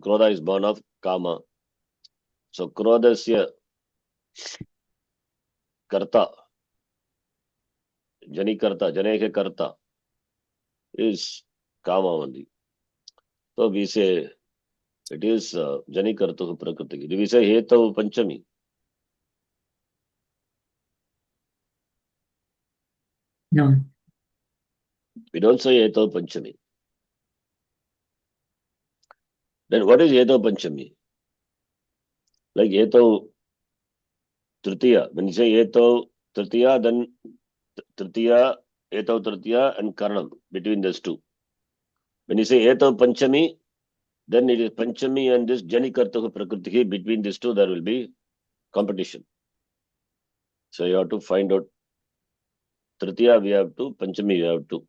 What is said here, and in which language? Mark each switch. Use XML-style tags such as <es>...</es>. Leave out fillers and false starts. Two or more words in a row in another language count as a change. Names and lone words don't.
<en>Krodha is born of Kama. So</en> <sa>क्रोधस्य कर्ता, जनि कर्ता, जनके कर्ता</sa> <en>is Kama only. So we say it is</en> <sa>जनि कर्तुः प्रकृतिः.</sa> <en>We say</en> <sa>हेतौ पञ्चमी.</sa> <en>No. We don't say</en> <sa>हेतौ पञ्चमी.</sa> <en>Then what is</en> <sa>हेतौ पञ्चमी? Like हेतौ तृतीया.</sa> <en>When you say</en> <sa>हेतौ तृतीया,</sa> <en>then</en> <sa>तृतीया, हेतौ तृतीया</sa> <en>and Karanam, between those two. When you say</en> <sa>हेतौ पञ्चमी,</sa> <en>then it is Panchami and this</en> <sa>जनि कर्तुः प्रकृतिः.</sa> <en>Between these two, there will be competition. So you have to find out. Tritiya we have to, Panchami we have to.</en>